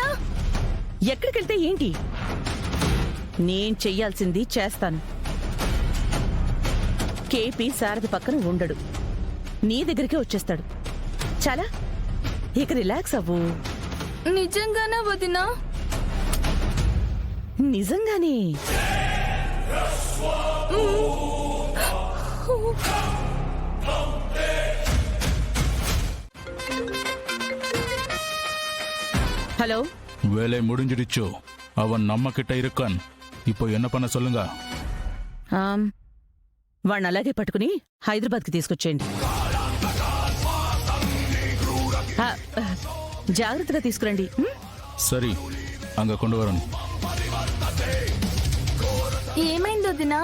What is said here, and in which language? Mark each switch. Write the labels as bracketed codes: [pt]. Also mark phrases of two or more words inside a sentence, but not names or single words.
[te] ఎక్కడికెళ్తే ఏంటి? నేను చెయ్యాల్సింది చేస్తాను. కేపీ శారద పక్కన ఉండడు, నీ దగ్గరికి వచ్చేస్తాడు. చాలా, ఇక రిలాక్స్ అవ్వు. నిజంగానా వదినా? నిజంగానే. [ta] ஹலோ, வேலை முடிஞ்சிடுச்சோ? அவன் நம்ம கிட்ட இருக்கான். இப்போ என்ன பண்ண சொல்லுங்க. [te] వాణ్ణి అలాగే పట్టుకుని హైదరాబాద్కి తీసుకొచ్చేయండి. జాగ్రత్తగా తీసుకురండి. [ta] சரி, அங்க கொண்டு வரேன். [te] ఏమైంది వదినా?